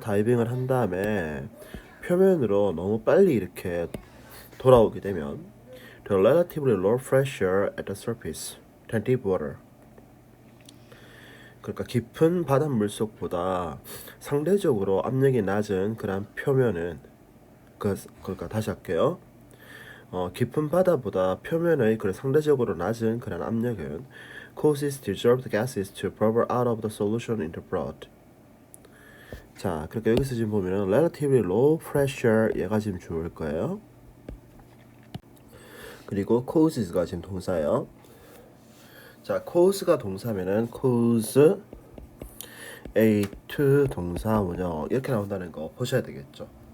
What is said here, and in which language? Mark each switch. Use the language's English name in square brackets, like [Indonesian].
[Korean] 다이빙을 한 다음에 표면으로 너무 빨리 이렇게 돌아오게 되면 [English] the relatively low pressure at the surface than deep water. [Korean] 그러니까 깊은 바닷물 속보다 상대적으로 압력이 낮은 그런 표면은 그러니까 다시 할게요. 깊은 바다보다 표면의 상대적으로 낮은 그런 압력은 [English] causes dissolved gases to bubble out of the solution in the blood. [Korean] 자, 그러니까 여기서 지금 보면 relatively low pressure 얘가 지금 주어일 거예요. 그리고 causes가 지금 동사예요. 자, cause가 동사면은 cause A to 동사 원형 이렇게 나온다는 거 보셔야 되겠죠.